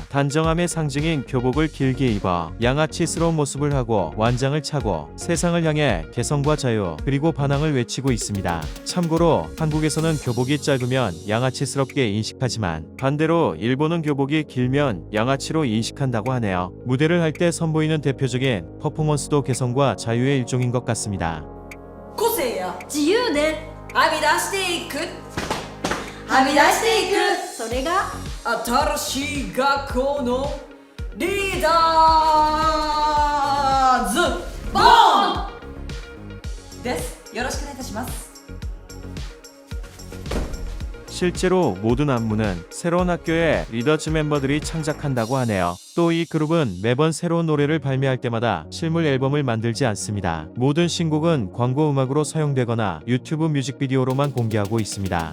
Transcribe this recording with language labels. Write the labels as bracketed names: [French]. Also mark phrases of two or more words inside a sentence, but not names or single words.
[Korean] 단정함의 상징인 교복을 길게 입어 양아치스러운 모습을 하고 완장을 차고 세상을 향해 개성과 자유 그리고 반항을 외치고 있습니다. 참고로 한국에서는 교복이 짧으면 양아치스럽게 인식하지만 반대로 일본은 교복이 길면 양아치로 인식한다고 하네요. 무대를 할 때 선보이는 대표적인 퍼포먼스도 개성과 자유의 일종인 것 같습니다. [Japanese] 個性や自由ではみ出していくはみ出していくそれが新しい学校のリーダーズボーンです。よろしくお願いいたします。 [Korean] 실제로 모든 안무는 새로운 학교의 리더즈 멤버들이 창작한다고 하네요. 또 이 그룹은 매번 새로운 노래를 발매할 때마다 실물 앨범을 만들지 않습니다. 모든 신곡은 광고 음악으로 사용되거나 유튜브 뮤직비디오로만 공개하고 있습니다.